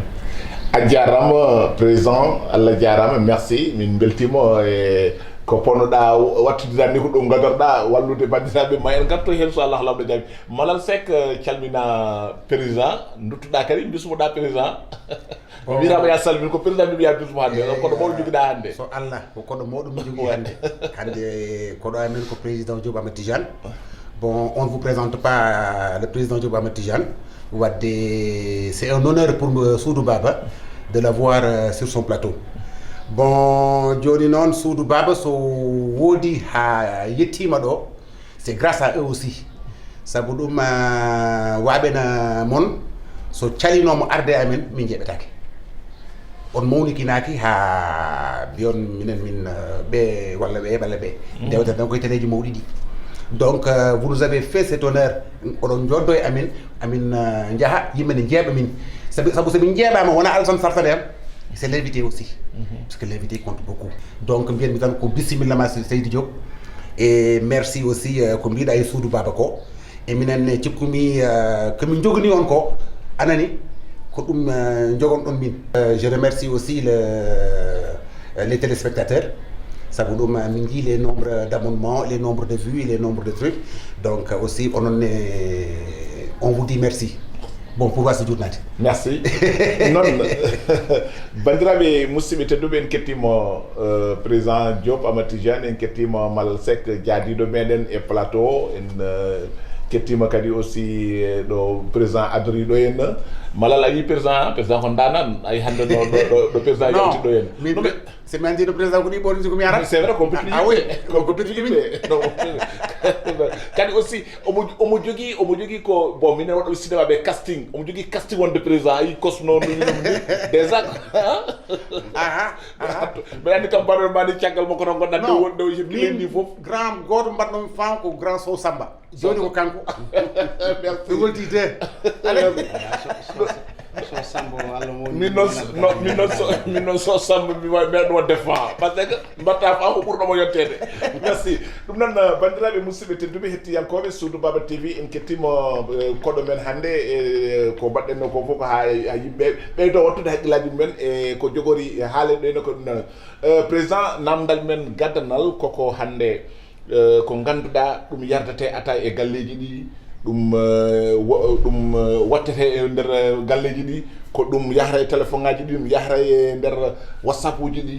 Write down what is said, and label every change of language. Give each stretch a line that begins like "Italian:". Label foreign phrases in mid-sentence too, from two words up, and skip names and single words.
Fula: A jarama président, Allah jarama, merci min beltimo e ko ponoɗa wattudirani ko ɗum gadorɗa wallude bandiraɓe ma en garto hen so Allah lamɗo jaɓi. Malal Seck calmina président duttuɗa kadi bismoɗa président wirama ya salmin ko président mbiya bismo hande koɗo mawɗo joguiɗa hande. So Allah ko koɗo mawɗo mi jogui hande hande koɗo amen ko président Diop Amadou Tidiane.
French: Bon, on ne vous présente pas le président Diop Amadou Tidiane. C'est un honneur pour Soudou Baba de l'avoir sur son plateau. Bon,
Fula: joni non Soudou Baba so wodi ha yettima ɗo,
French: c'est grâce à eux aussi.
Fula: Sabu ɗum waɓe na mon so calinomo arde amen min jeɓetake. On mawnikinaki ha biyon minen min ɓe walla ɓe ɓalla ɓe dewta tan koye téléji mawɗi ɗi.
French: Donc vous nous avez fait cet honneur
Fula: oɗon joddo e amin jaaha yimɓe ne jeeɓa min sabu somin jeeɓama wona Alassane Sartane en,
French: c'est l'invité aussi parce que l'invité compte beaucoup.
Fula: Donc mbiyatmi tan ko bisimillama Seydou Diop
French: et merci aussi
Fula: ko mbiɗa e Soudou Baba ko e minen cikkumi komin jogani on ko anani ko ɗum jogonɗon min.
French: Je remercie aussi les téléspectateurs. Ça vous donne les nombres d'abonnements, les nombres de vues, les nombres de trucs. Donc aussi, on vous dit merci. Bon pouvoir ce journal. Merci.
Fula: Non, bandiraɓe musidɓe tedduɓe en kettimo président Diop Amadou Tidiane, en kettimo Malal Seck jaadiɗo meɗen e plateau, en kettima kadi aussi ɗo président adoriɗo henna. Malal a wi président ko danan ay hande ɗo président yalti ɗo henna.
French: C'est même le président
Fula: ko ni bon ko mi ara.
French: C'est vrai qu'on peut plus. Ah oui, ko peut plus.
Fula: Kadi aussi omo jogi ko bon minen waɗo cinéma be casting, omo jogi casting wonde président ay kosno déjà. Mais andi campagne mani ciagal mako non gonda do yebbi fof. Grand goto mbatno fam ko grand so samba. Joni ko kanko. Merci. Wolti de. So sambo Allah mo min non so sambo mi wa meɗo défend
French: parce que
Fula: mbatta fa ko ɓurɗomo yottede. Merci ɗum noon bandiraɓe musidɓe tedduɓe hettiyankoɓe Soudou Baba TV en kettimo koɗo men hande e ko mbaɗɗenno ko fof ha yimɓe ɓeydo wattude haqqillaji mumen e ko jogori haalede ko ɗum président namdal men gaddanal koko hande ko ganduɗa ɗum yardate ata e galleji ɗi ɗum wattete e nder galleji ɗi ko ɗum yahra e téléphone ngaji ɗi ɗum yahra e nder WhatsApp uji ɗi.